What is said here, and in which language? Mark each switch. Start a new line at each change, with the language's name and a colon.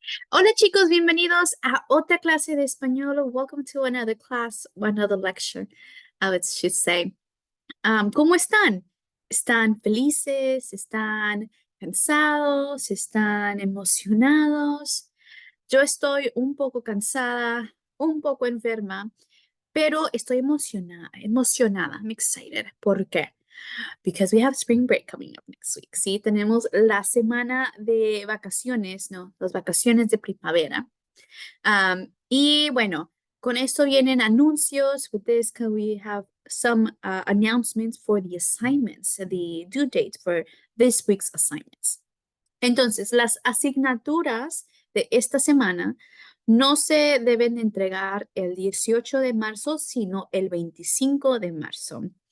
Spanish: Hola chicos, bienvenidos a otra clase de español.
English: Welcome to another class, another lecture, I should say.
Spanish: ¿Cómo están? ¿Están felices? ¿Están cansados? ¿Están emocionados? Yo estoy un poco cansada, un poco enferma, pero estoy emocionada.
English: I'm excited.
Spanish: ¿Por qué?
English: Because we have spring break coming up next week.
Spanish: Sí, tenemos la semana de vacaciones, ¿no? Las vacaciones de primavera. Y bueno, con esto vienen anuncios.
English: With this, can we have some announcements for the assignments, the due date for this week's assignments?
Spanish: Entonces, las asignaturas de esta semana no se deben entregar el 18 de marzo, sino el 25 de marzo.